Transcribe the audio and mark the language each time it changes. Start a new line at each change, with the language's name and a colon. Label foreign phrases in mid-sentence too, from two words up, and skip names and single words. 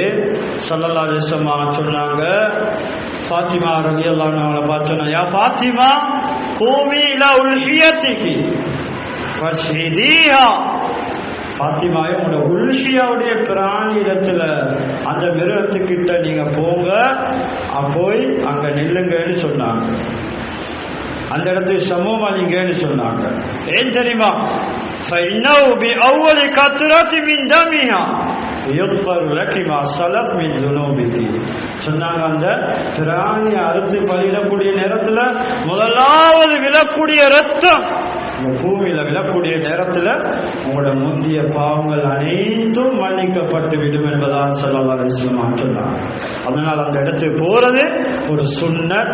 Arabic: صلى الله عليه وسلم
Tamil: சொன்னாங்க, ஃபாத்திமா
Arabic: رضي الله عنها
Tamil: பார்த்தோன்னா,
Arabic: يا فاطمة قومي إلى أضحيتك واشهديها.
Tamil: ஃபாத்திமாவே உங்களோட உல்ஹியாவுடைய பிராணி இடத்துல அந்த மிருகத்துக்கிட்ட நீங்க போங்க, போய் அங்க நில்லுங்கன்னு சொன்னாங்க. அந்த இடத்துக்கு சமூகம் அளிங்கன்னு சொன்னாங்க. ஏன் தெரியுமா?
Arabic: فإنه بأول قطرة من دمها يغفر لك ما سلف من ذنوبك.
Tamil: சொன்னாங்க, அந்த பிராணி அறுத்து பலியிடக்கூடிய நேரத்துல முதலாவது விழக்கூடிய ரத்தம் பூமியில விழக்கூடிய நேரத்துல உங்களோட முந்திய பாவங்கள் அனைத்தும் மன்னிக்கப்பட்டு விடும் என்பதாக
Arabic: صلى الله عليه وسلم
Tamil: சொன்னாங்க. அதனால் அந்த இடத்துக்கு போறது ஒரு சுன்னத்.